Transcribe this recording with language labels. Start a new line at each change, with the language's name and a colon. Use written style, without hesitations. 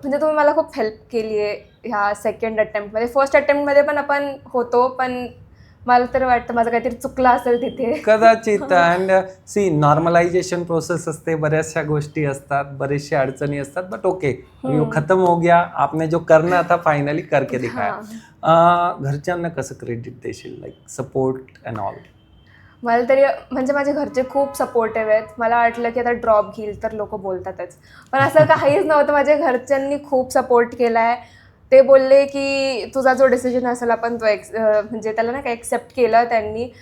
Marathi: म्हणजे तुम्ही मला खूप हेल्प केली आहे ह्या सेकंड अटेम्प्टमध्ये. फर्स्ट अटेम्प्टमध्ये पण आपण होतो, पण मला तर वाटतं माझं काहीतरी चुकलं असेल तिथे. कदाचित. अँड सी, नॉर्मलायझेशन प्रोसेस असते, बऱ्याचशा गोष्टी असतात, बरेचशा अडचणी असतात, बट ओके,
Hindi: वो खत्म हो गया. आपने जो करना था फायनली करके दिखाया.
Marathi: घरच्यांना कसं क्रेडिट देशील, लाईक सपोर्ट अँड ऑल? मला तरी म्हणजे माझे घरचे खूप सपोर्टिव्ह आहेत. मला वाटलं की आता ड्रॉप घेईल तर लोक बोलतातच, पण असं काहीच नव्हतं. माझ्या घरच्यांनी खूप सपोर्ट केला आहे. ते बोलले की तुझा जो डिसिजन असेल आपण तो म्हणजे त्याला ना काय एक्सेप्ट केलं त्यांनी.